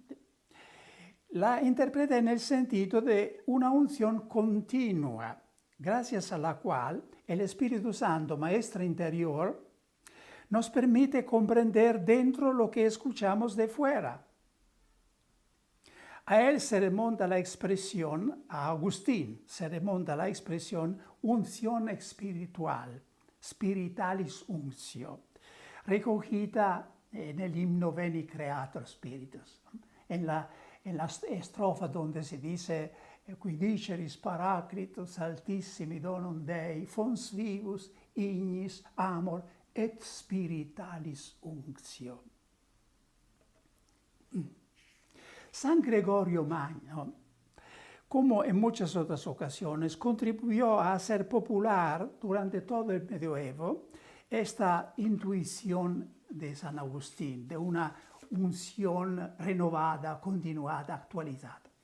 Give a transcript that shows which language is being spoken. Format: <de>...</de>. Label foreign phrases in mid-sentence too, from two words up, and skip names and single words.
<es>La interpreta en el sentido de una unción continua, gracias a la cual el Espíritu Santo, maestro interior, nos permite comprender dentro lo que escuchamos de fuera. A él se remonta la expresión, a Agustín se remonta la expresión unción espiritual,</es> <la>spiritualis unctio,</la> <es>recogida en el himno Veni Creator Spiritus, en la estrofa donde se dice</es> <la>qui diceris Paraclitus altissimi donum Dei, fons vivus, ignis, amor, et spiritualis unctio.</la> <es>San Gregorio Magno, como en muchas otras ocasiones, contribuyó a hacer popular durante todo el medioevo esta intuición de San Agustín, de una unción renovada, continuada, actualizada.</es>